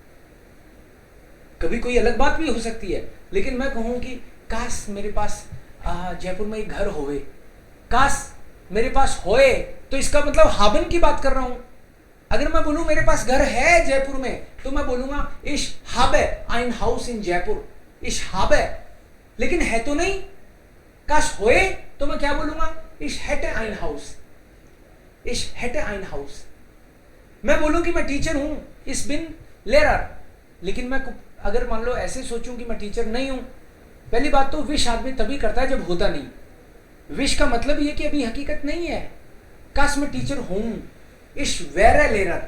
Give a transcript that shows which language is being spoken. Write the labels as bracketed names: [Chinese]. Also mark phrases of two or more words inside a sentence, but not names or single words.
[Hindi] कभी कोई अलग बात भी हो सकती है, लेकिन मैं कहूं कि काश मेरे पास जयपुर में एक घर होवे, काश मेरे पास होए, तो इसका मतलब हाबन की बात कर रहा हूं। अगर मैं बोलूं मेरे पास घर है जयपुर में, तो मैं बोलूंगा [German] Ich habe ein Haus in Jaipur, Ich habe, [Hindi] लेकिन है तो नहीं। काश होए तो मैं क्या बोलूंगा, [German] Ich hätte ein Haus, ich hätte ein Haus. [Hindi] मैं बोलूं कि मैं टीचर हूं, [German] Ich bin Lehrer, [Hindi] लेकिन मैं अगर मान लो ऐसे सोचूं कि मैं टीचर नहीं हूं, पहली बात तो विश आदमी तभी करता है जब होता नहीं। विश का मतलब ये कि अभी हकीकत नहीं है। काश मैं टीचर हूं, [German] Ich wäre Lehrer.